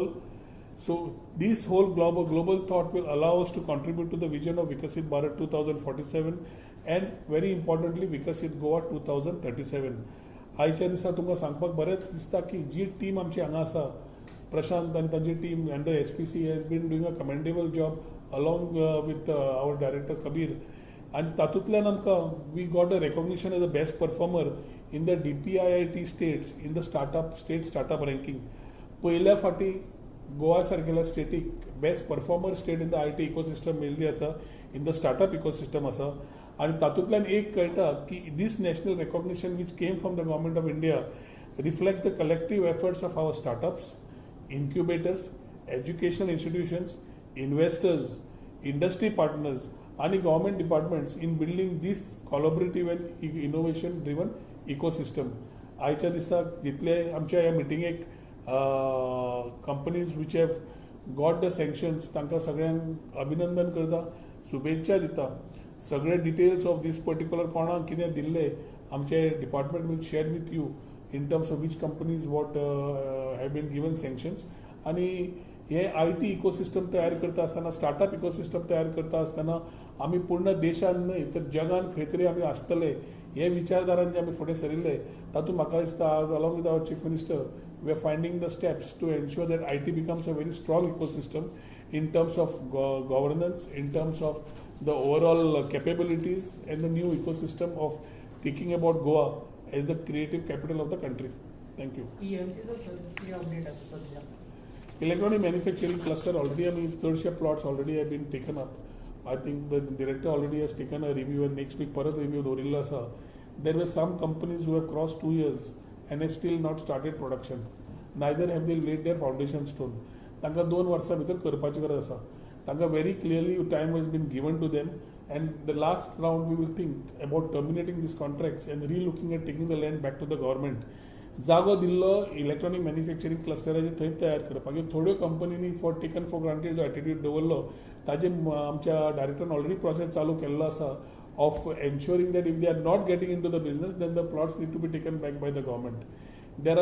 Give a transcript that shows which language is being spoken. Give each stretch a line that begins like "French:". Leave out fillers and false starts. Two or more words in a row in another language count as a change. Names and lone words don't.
English: So this whole global thought will allow us to contribute to the vision of Vikasit Bharat 2047 and very importantly Vikasit Goa 2037.
Konkani: आयच्या दिसा तुमकां सांगपाक बरें दिसता की जी टीम आमची हांगा आसा, प्रशांत आनी तांची टीम अंडर
English: SPC has been doing a commendable job along with our director Kabir, and
Konkani: तातूंतल्यान आमकां
English: we got a recognition as the best performer in the DPIIT states in the state startup ranking.
Konkani: पहिल्या फाटी गोवा सारकेल्या स्टेटीक
English: best performer state in the IT ecosystem
Konkani: मेळिल्ली आसा,
English: in the startup ecosystem
Konkani: आसा, आणि तातूंतल्यान एक कळटा की
English: this national recognition which came from the government of India reflects the collective efforts of our startups, incubators, educational institutions, investors, industry partners, and government departments in building this collaborative and innovation driven ecosystem.
Konkani: आयच्या दिसाक जितले आमच्या ह्या मिटिंगेक कंपनीज
English: which have got the sanctions
Konkani: तांकां सगळ्यांक अभिनंदन करता, शुभेच्छा दिता.
English: सगळे details of this particular
Konkani: कोणाक कितें दिल्ले आमचे डिपार्टमेंट
English: will share with you in terms of which companies what have been given sanctions.
Konkani: आणि हे IT इकोसिस्टम तयार करता आसतना, स्टार्टअप इकोसिस्टम तयार करता आसतना आमी पूर्ण देशान न्हय तर जगान खंय तरी आमी आसतले हे विचारधारान जे आमी फुडें सरिल्ले, तातूंत म्हाका दिसता आज
English: along with our chief minister we are finding the steps to ensure that IT becomes a very strong ecosystem in terms of governance, in terms of the overall capabilities and the new ecosystem of thinking about Goa as the creative capital of the country. Thank you. Electronic manufacturing cluster already, I mean, third plots already have been taken up. I think the director already has taken a review and next week
Konkani: parat review dorilla asa.
English: There were some companies who have crossed 2 years and have still not started production. Neither have they laid their foundation stone.
Konkani: Tanga 2 वर्सां भितर करपाची गरज आसा.
English: Tanga very clearly time has been given to them. And the last round we will think about terminating these contracts and re-looking at taking the land back to the government.
Konkani: जागो दिल्लो
English: electronic manufacturing
Konkani: क्लस्टराचे थंय तयार करपाक. थोड्यो कंपनीनी
English: for taken for granted
Konkani: जो एटिट्यूड दवरलो ताजे आमच्या डायरेक्टरान ऑलरेडी प्रोसेस चालू केल्लो आसा
English: of ensuring that if they are not getting into the business then the plots need to be taken back by the government.